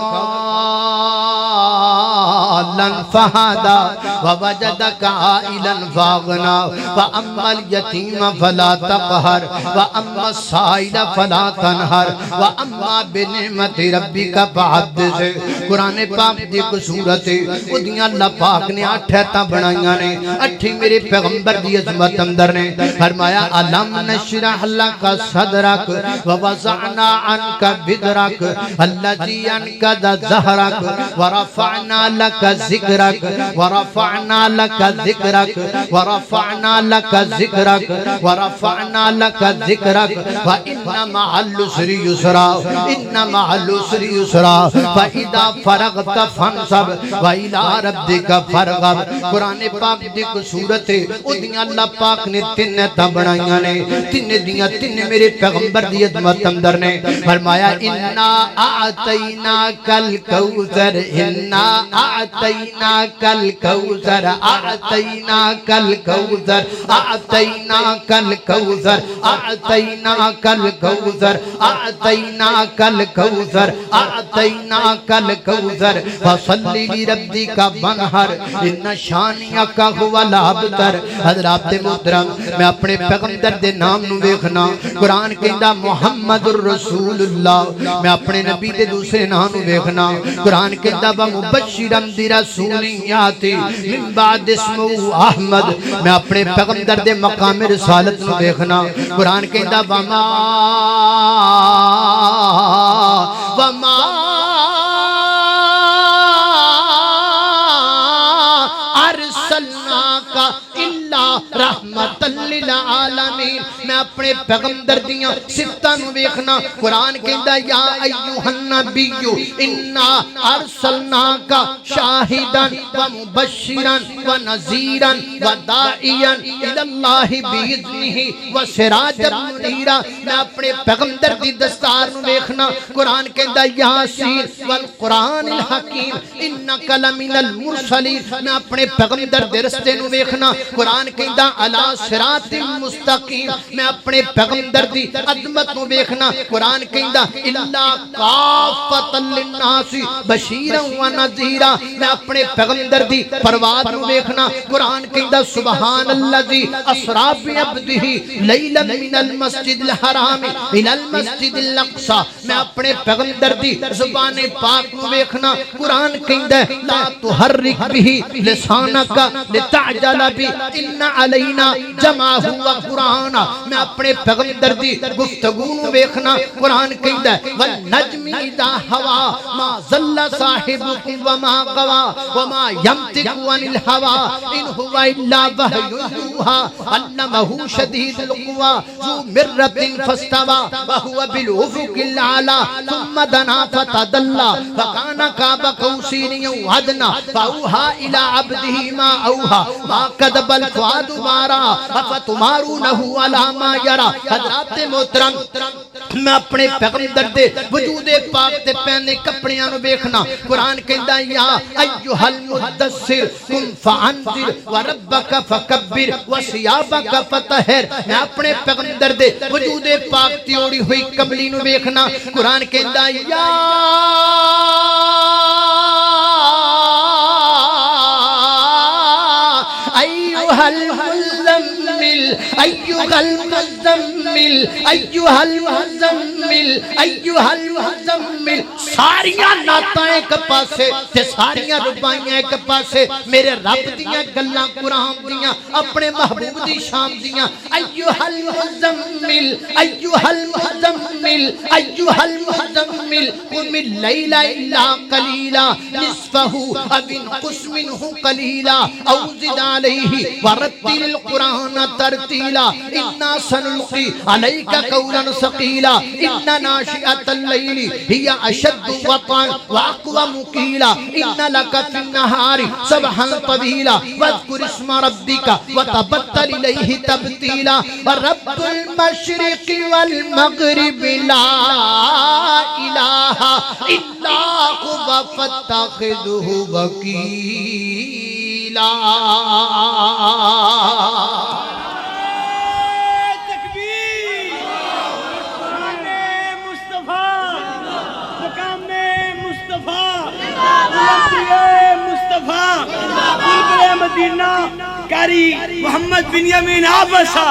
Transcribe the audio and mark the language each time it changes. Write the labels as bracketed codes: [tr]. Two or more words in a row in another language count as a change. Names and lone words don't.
[ar] ضالا فهدى ووجدك عائلا فأغنى فأما اليتيم فلا تقهر وأما السائل فلا تنهر وأما بنعمة ربك فحدث. [pa] قرآن پاک دی کو صورت ہے او دیاں اللہ پاک نے 8 ایتاں بنائیاں نے. 8 میرے پیغمبر دی عظمت اندر نے. [ar] فرمایا الم نشرح لك صدرك ووضعنا عنك وزرك الذي انقض ظهرك ورفعنا لك ذكرك ورفعنا لك ذكرك ورفعنا لك ذكرك ورفعنا لك ذكرك وإن مع العسر يسرا إن مع العسر يسرا فإذا فرغت فانصب وإلى ربك فارغب. [pa] قرآن پاک دی کو صورت ہے او دیاں اللہ پاک نے 3 ایتاں بنائیاں نے. 3 دیاں 3 میرے پیغمبر دی عظمت اندر نے. [ar] فرمایا انا اعطیناک الکوثر انا اعطیناک الکوثر اعطیناک الکوثر اعطیناک الکوثر اعطیناک الکوثر اعطیناک الکوثر اعطیناک الکوثر فصل لربک وانحر ان شانئک هو الابتر. [pa] حضرات محترم میں اپنے پیغمبر دے نام نو ویکھنا. قرآن کہندا [ar] محمد الرسول اللہ. [pa] میں اپنے نبی دے دوسرے نام نو ویکھنا. قرآن کہندا [ar] مبشرا برسول یاتی من بعد اسمہ احمد. [pa] میں اپنے پیغمبر دے مقام رسالت نو ویکھنا. قرآن کہندا [ar] وما ارسلناک الا رحمت للعالمین. [pa] میں اپنے پیغمبر دیاں صفتاں نو ویکھنا. قرآن کہندا [ar] یا ایھا النبی انا ارسلناک شاہدا ومبشرا ونذیرا وداعیا الی اللہ باذنہ وسراجا منیرا. [pa] میں اپنے پیغمبر دی دستار نو ویکھنا. قرآن کہندا [ar] یاسین والقرآن الحکیم انک لمن المرسلین. [pa] میں اپنے پیغمبر دے رستے نو ویکھنا. قرآن کہندا [ar] علی صراط مستقیم. [pa] میں اپنے پیغمبر دی عظمت نو ویکھنا. قرآن کہندا [ar] الا کافۃ للناس بشیرا ونذیرا. [pa] میں اپنے پیغمبر دی پرواز نو ویکھنا. قرآن کہندا [ar] سبحان الذی اسری بعبدہ لیلا من المسجد الحرام الی المسجد الاقصی. [pa] میں اپنے پیغمبر دی زبان پاک نو ویکھنا. قرآن کہندا [ar] لا تحرک به لسانک لتعجل به ان علینا جمعہ وقرآن. [pa] میں اپنے پیغمبر دی گفتگو نو ویکھنا. قرآن کہندا [ar] والنجم اذا ہوا ما ضل صاحبکم وما غوا وما ينطق عن الهوى ان هو الا وحی یوحی علمہ شدید القوى ذو مرۃ فاستوى وهو بالافق الاعلى ثم دنا فتدلى فكان قاب قوسين او ادنى فاوحى الى عبده ما اوحا ما کذب الفؤاد ما رأى افتمارونہ علی ما یری۔ [pa] حضرات محترم میں اپنے پیغمبر دے وجود پاک تے پہنے کپڑیاں نو ویکھنا، قرآن کہندا [ar] یا ایھا المدثر قم فانذر وربک فکبر وثیابک فطہر۔ [pa] میں اپنے پیغمبر دے وجود پاک تے اوڑی ہوئی کملی نو ویکھنا، قرآن کہندا [ar] یا ایھا المزمل ایھا المزمل ایھا المزمل ایھا المزمل۔ [pa] ساریاں نعتاں ایک پاسے تے ساریاں ربائیاں ایک پاسے، میرے رب دیاں گلاں قرآن دیاں اپنے محبوب دی شان دیاں۔ [ar] ایھا المزمل ایھا المزمل ایھا المزمل قم اللیل الا قلیلا نصفہ او انقص منہ قلیلا او زد علیہ ورتل القرآن ترتیلا انا سنلقی علیک قولا ثقیلا ان ناشئۃ اللیل ہی اشد وطئا واقوم قیلا ان لک فی النہار سبحا طویلا واذکر اسم ربک وتبتل الیہ تبتیلا رب المشرق والمغرب لا الہ الا هو فاتخذہ وکیلا۔ تکبیر، مقام مصطفیٰ، مقام مصطفیٰ، بلندی مصطفیٰ، بلبل مدینہ قاری محمد بنیامین عابد صاحب۔